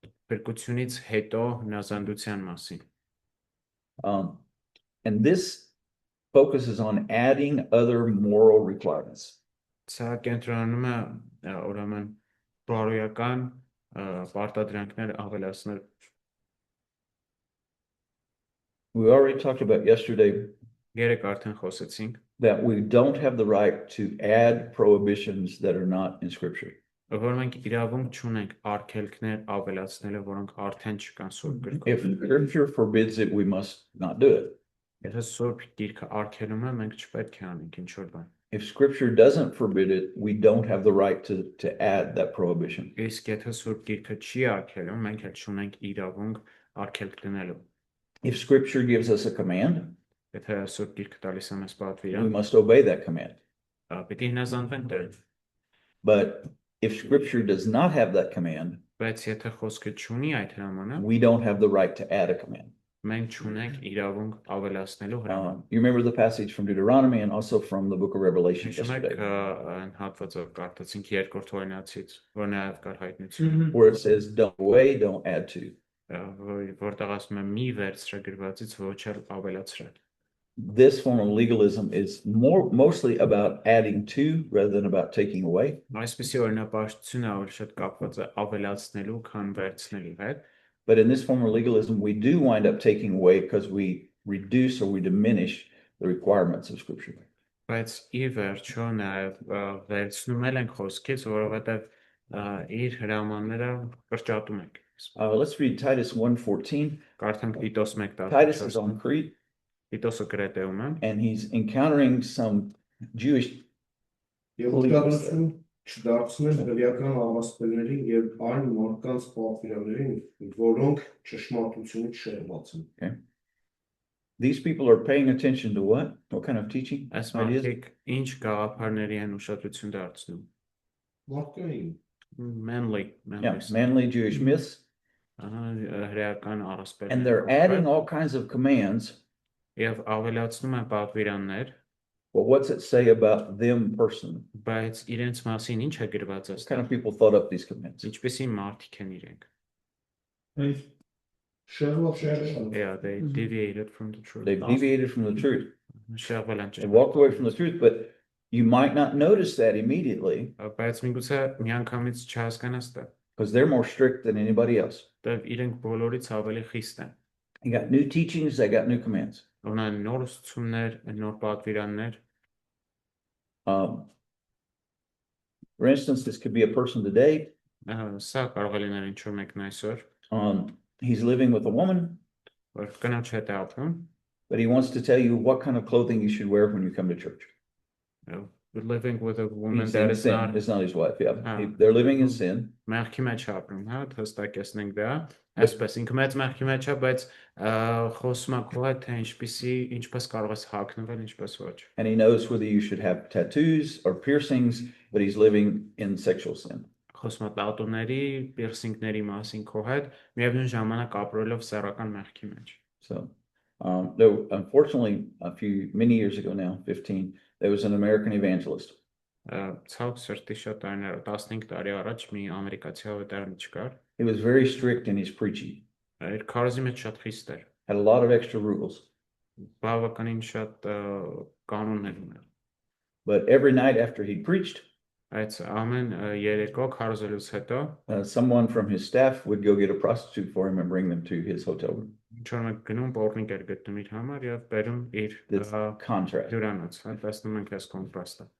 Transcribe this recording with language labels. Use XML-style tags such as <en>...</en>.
<hy>Փրկությունից հետո հնազանդության մասին։</hy> <en>And this focuses on adding other moral requirements.</en> <hy>Սա կենտրոնանում է ուրեմն բարոյական պարտադրանքներ ավելացնել։</hy> <en>We already talked about yesterday</en> <hy>Երեք արդեն խոսեցինք,</hy> <en>that we don't have the right to add prohibitions that are not in Scripture.</en> <hy>որ մենք իրավունք չունենք արգելքներ ավելացնելը, որոնք արդեն չկան Սուրբ</hy> <en>If</en> <hy>գրքում։</hy> <en>Scripture forbids it, we must not do it.</en> <hy>Եթե Սուրբ Գիրքը արգելում է, մենք չպետք է անենք ինչ որ բան։</hy> <en>If Scripture doesn't forbid it, we don't have the right to add that prohibition.</en> <hy>Իսկ եթե Սուրբ Գիրքը չի արգելում, մենք էլ չունենք իրավունք արգելք դնելու։</hy> <en>If Scripture gives us a command,</en> <hy>Եթե Սուրբ Գիրքը տալիս է մեզ</hy> <en>we</en> <hy>պատվիրան,</hy> <en>must obey that command.</en> <hy>պիտի հնազանդվենք դրան։</hy> <en>But if Scripture does not have that command,</en> <hy>Բայց եթե խոսքը չունի այդ հրամանը,</hy> <en>we don't have the right to add a command.</en> <hy>մենք չունենք իրավունք ավելացնելու հրաման։</hy> <en>You remember the passage from Deuteronomy and also from the book of Revelation</en> <hy>Հիշում եք</hy> <en>yesterday,</en> <hy>այն հատվածը կարդացինք երկրորդ օրինացից, որ նաև կար հայտնություն,</hy> <en>where it says, don't obey, don't add to.</en> <hy>որտեղ ասում է մի վերցրե գրվածից ոչ էլ ավելացրել։</hy> <en>This form of legalism is mostly about adding to rather than about taking away.</en> <hy>Այսպիսի օրինապաշտությունը ավելի շատ կապված է ավելացնելու, քան վերցնելու հետ,</hy> <en>But in this form of legalism, we do wind up taking away because we reduce or we diminish the requirements of Scripture.</en> <hy>բայց ի վերջո նաև վերցնում ենք խոսքից, որովհետև իր հրամանները կրճատում ենք։</hy> <en>Let's read Titus 1:14.</en> <hy>Կարդանք Տիտոս 1:14։</hy> <en>Titus is on Crete</en> <hy>Տիտոսը Կրետեում է,</hy> <en>and he's encountering some Jewish</en> <hy>Եվ ուշադրություն չդարձնել հրեական առասպելներին եւ այն մարդկանց պատվիրաններին, որոնք ճշմարտությունից շեղված են։</hy> <en>These people are paying attention to what? What kind of teaching?</en> <hy>այս</hy> <en>Ideas?</en> <hy>մարդիկ ինչ գաղափարների են ուշադրություն դարձնում։ Մարդկային</hy> <en>Manly, Yeah, manly Jewish myths.</en> <hy>հրեական առասպելներ։</hy> <en>And they're adding all kinds of commands.</en> <hy>Եվ ավելացնում են պատվիրաններ,</hy> <en>Well, what's it say about them personally?</en> <hy>բայց իրենց մասին ինչ է գրված</hy> <en>What</en> <hy>այստեղ։</hy> <en>kind of people thought up these commands?</en> <hy>Ինչպեսի մարդիկ են իրենք։ Շեղվել։</hy> <en>Yeah, they deviated from the truth. They've deviated from the truth.</en> <hy>Շեղվել են</hy> <en>They walked away from the truth, but you might not notice that immediately</en> <hy>Բայց միգուցե միանգամից չհասկանաս դա,</hy> <en>because they're more strict than anybody else.</en> <hy>դա իրենք բոլորից ավելի խիստ են։</hy> <en>You got new teachings, they got new commands.</en> <hy>Ունեն նոր ուսուցումներ, նոր պատվիրաններ,</hy> <en>For instance, this could be a person today.</en> <hy>Սա կարող է լինել ինչ-որ մեկն այսօր,</hy> <en>He's living with a woman,</en> <hy>որ կնոջ հետ է ապրում,</hy> <en>but he wants to tell you what kind of clothing you should wear when you come to church. living with a woman He's that in is sin. not It's not his wife. Yeah, Ah. they're living in sin.</en> <hy>մեղքի մեջ ապրում, հա, հստակեցնենք դա, այսպես ինքը մեծ մեղքի մեջ է, բայց խոսում է քո հետ, թե ինչպես կարող ես հագնվել, ինչպես ոչ։</hy> <en>And he knows whether you should have tattoos or piercings, but he's living in sexual sin.</en> <hy>Խոսում է տատուների, պիրսինգների մասին քո հետ, միևնույն ժամանակ ապրելով սեռական մեղքի մեջ։</hy> <en>So, though unfortunately, many years ago now, 15, there was an American evangelist.</en> <hy>Ցավոք սրտի շատ տարիներ, 15 տարի առաջ մի ամերիկացի հավատարիմ չկար,</hy> <en>He was very strict in his preaching,</en> <hy>իր քարոզի մեջ շատ խիստ էր,</hy> <en>had a lot of extra rules.</en> <hy>բավականին շատ կանոններ ուներ։</hy> <en>But every night after he preached,</en> <hy>Բայց ամեն երեկո քարոզելուց հետո</hy> <en>someone from his staff would go get a prostitute for him and bring them to his hotel room.</en> <hy>ինչ-որ մեկ գնում պորնիկ էր գտնում իր համար եւ բերում իր</hy> <en>This contrast.</en> <hy>հյուրանոց, հա, տեսնում ենք այս կոնտրաստը։</hy>